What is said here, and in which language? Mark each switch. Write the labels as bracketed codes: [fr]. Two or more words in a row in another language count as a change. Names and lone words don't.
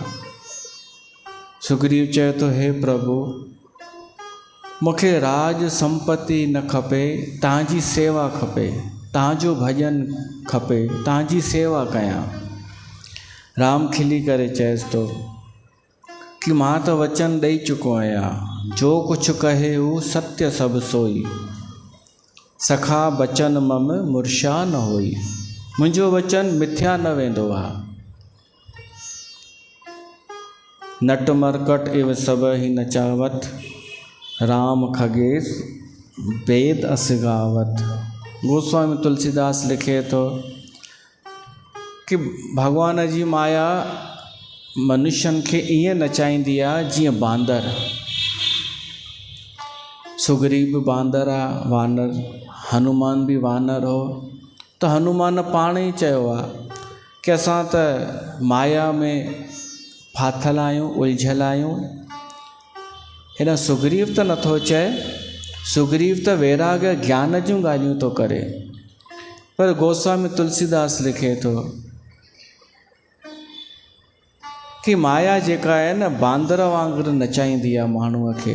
[sd] सुग्रीव चए थो, हे प्रभु, मूंखे राज संपत्ति न खपे, तव्हांजी सेवा खपे, तव्हांजो भॼन खपे, तव्हांजी सेवा कयां। राम खिली करे चएसि थो कि मां त वचन ॾेई चुको आहियां, जो कुझु कहे हू सत्य सभु सोई। [awa] सखा बचन मम मुर्षा न होई। [sd] मुंहिंजो वचन मिथ्या न वेंदो आहे। [awa] नट मरकट इव सब ही नचावत, राम खगेश वेद अस गावत। [sd] गोस्वामी तुलसीदास लिखे तो, कि भगवान जी माया मनुष्यनि खे ईअं नचाईंदी आहे जीअं बांदर। सुग्रीव बि बांदर आहे, वानर, हनुमान बि वानर हो। त हनुमान पाण ई चयो आहे कि असां त माया में फाथल आहियूं, उलझियल आहियूं। हिन सुग्रीव त नथो चए, सुग्रीव त वैराग्य ज्ञान जूं ॻाल्हियूं थो करे। पर गोस्वामी तुलसीदास लिखे थो कि माया जेका आहे न बांदर वांगुरु नचाईंदी आहे माण्हूअ खे।